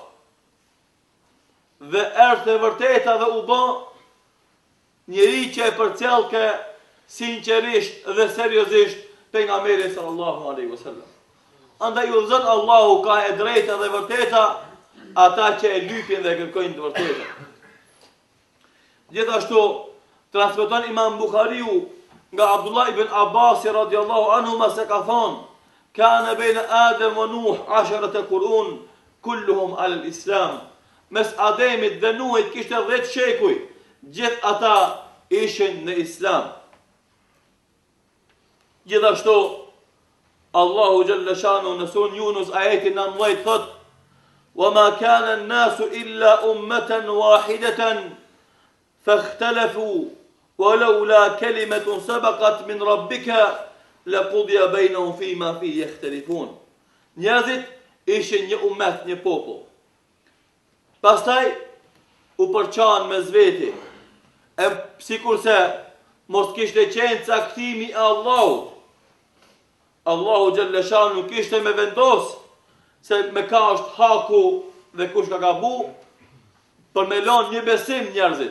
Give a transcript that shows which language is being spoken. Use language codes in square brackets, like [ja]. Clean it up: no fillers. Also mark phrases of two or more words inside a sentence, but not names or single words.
[sq] Dhe erdhte vërteta dhe u bë njeri që e përcjellke sinqerisht dhe seriozisht pejgamberin [ar] صلى الله عليه وسلم. [sq] Andaj u zot Allahu ka e drejta dhe vërteta ata që e lypin dhe kërkojnë të vërtetën. Gjithashtu transmeton Imam Buhariu nga Abdullah ibn Abbas [ar] رضي الله عنه [sq] se ka thonë, [ar] كان بين آدم ونوح 10 قرون كلهم على الإسلام. [sq] Mes Ademit dhe Nuhit kishte 10 shekuj, gjithë ata ishin në islam. Gjithashtu [ar] الله جل شأنه [sq] në surën Yunus ajetin 19 thot: [ar] "وما كان الناس إلا أمة واحدة فاختلفوا ولولا كلمة سبقت من ربك لقضي بينهم فيما فيه يختلفون." [sq] Njerëzit ishin një ummet, një popull. Pastaj u përçan me zveti. E sikurse mos kishte qenë caktimi e Allahut. [ar] الله جل شأنه [sq] kishte me vendos se me ka është haku dhe kush ka gabu, për me lënë një besim njerëzit.